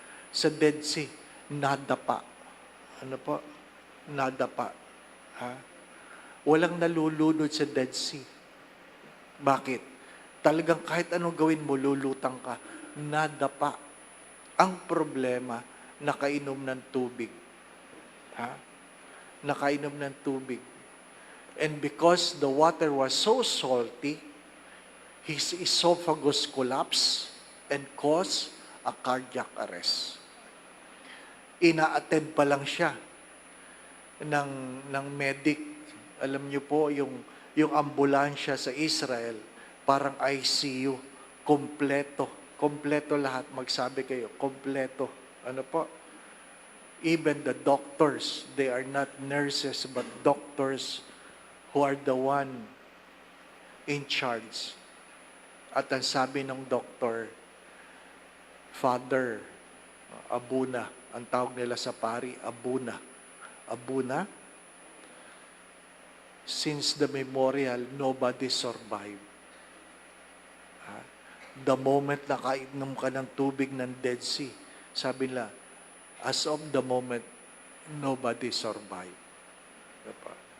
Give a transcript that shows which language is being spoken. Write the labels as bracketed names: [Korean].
[Filipino] Sa Dead Sea, nadapa. Ano po? Nadapa. Ha? Walang nalulunod sa Dead Sea. Bakit? Talagang kahit anong gawin mo, lulutang ka. Nadapa. Ang problema, nakainom ng tubig. Ha? Nakainom ng tubig. [English] And because the water was so salty, his esophagus collapsed and caused a cardiac arrest. [Filipino] Ina-attend pa lang siya ng medic. Alam niyo po, yung ambulansya sa Israel, Parang ICU, kompleto. Kompleto lahat. Magsabi kayo, kompleto. Ano po? [English] Even the doctors, they are not nurses, but doctors who are the one in charge. [Filipino] At ang sabi ng doktor, Father Abuna, ang tawag nila sa pari, Abuna. [English] Abuna, since the memorial, nobody survived. The moment [Filipino] na kainom ka ng tubig ng Dead Sea, sabi nila, [English] as of the moment, nobody survived. [Filipino] Diba?